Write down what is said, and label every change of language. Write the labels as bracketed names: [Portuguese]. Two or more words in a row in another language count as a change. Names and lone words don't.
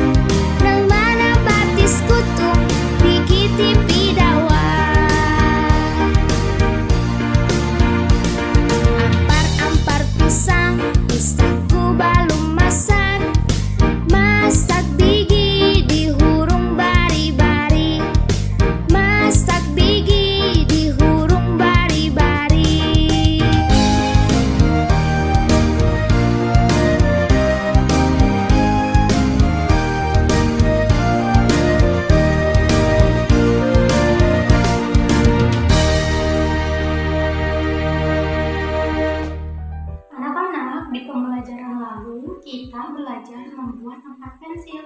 [Banjar] Nang mana batis kutung, dikiti pidawang. Ampar-ampar pisang, pisangku belum masak. Masak gigi di hurung bari-bari. Masak gigi di hurung bari-bari. [Indonesian] Anak-anak, di pembelajaran lalu kita belajar membuat tempat pensil.